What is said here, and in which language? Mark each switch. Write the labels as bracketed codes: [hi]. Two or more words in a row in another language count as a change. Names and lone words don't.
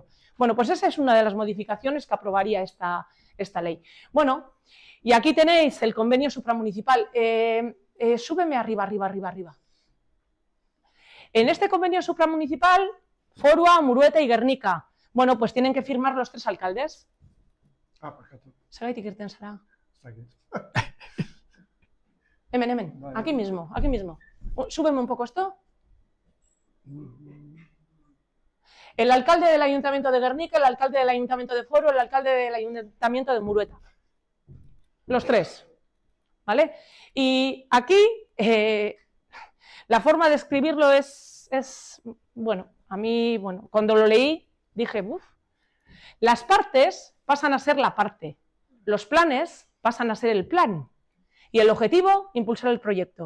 [es] Bueno, pues esa es una de las modificaciones que aprobaría esta ley. Bueno, y aquí tenéis el convenio supramunicipal. Súbeme arriba. En este convenio supramunicipal, Forua, Murueta y Guernica. Bueno, pues tienen que firmar los 3 alcaldes. [eu] Zergatik irten zara? Hemen, [es] aquí mismo. Súbeme un poco esto. El alcalde del Ayuntamiento de Guernica, el alcalde del Ayuntamiento de Foro, el alcalde del Ayuntamiento de Murueta. los tres, ¿vale? Y aquí la forma de escribirlo es, bueno, a mí, bueno, cuando lo leí dije, uff, las partes pasan a ser la parte, los planes pasan a ser el plan y el objetivo, impulsar el proyecto.